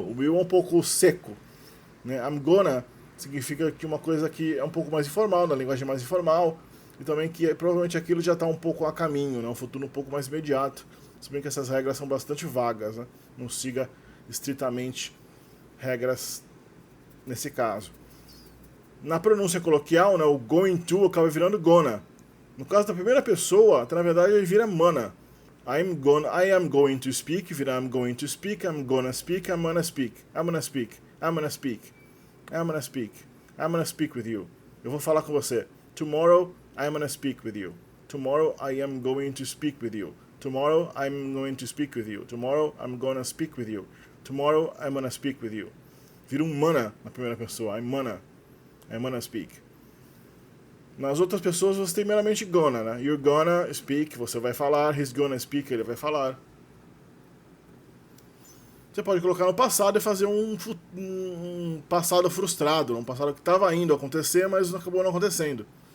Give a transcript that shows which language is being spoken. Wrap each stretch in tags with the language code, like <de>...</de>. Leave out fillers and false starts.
<pt>O will é um pouco seco. Né? I'm gonna significa que uma coisa que é um pouco mais informal, na linguagem mais informal, e também que provavelmente aquilo já está um pouco a caminho, né? Um futuro um pouco mais imediato. Se bem que essas regras são bastante vagas, né? Não siga estritamente regras nesse caso. Na pronúncia coloquial, né, o going to acaba virando gonna. No caso da primeira pessoa, na verdade ele vira mana.</pt> <en>I am going to speak, vira I'm going to speak, I'm gonna speak, I'm gonna speak, I'm gonna speak, I'm gonna speak, I'm gonna speak, I'm gonna speak with you.</en> <pt>Eu vou falar com você.</pt> <en>Tomorrow I'm gonna speak with you. Tomorrow I am going to speak with you. Tomorrow I'm going to speak with you. Tomorrow I'm gonna speak with you. Tomorrow I'm gonna speak with you.</en> <pt>Vira um mana na primeira pessoa.</pt> <en>I'm gonna speak.</en> <pt>Nas outras pessoas você tem meramente gonna, né?</pt> <en>You're gonna speak,</en> <pt>você vai falar.</pt> <en>He's gonna speak,</en> <pt>ele vai falar. Você pode colocar no passado e fazer um passado frustrado, um passado que estava indo acontecer, mas acabou não acontecendo.</pt>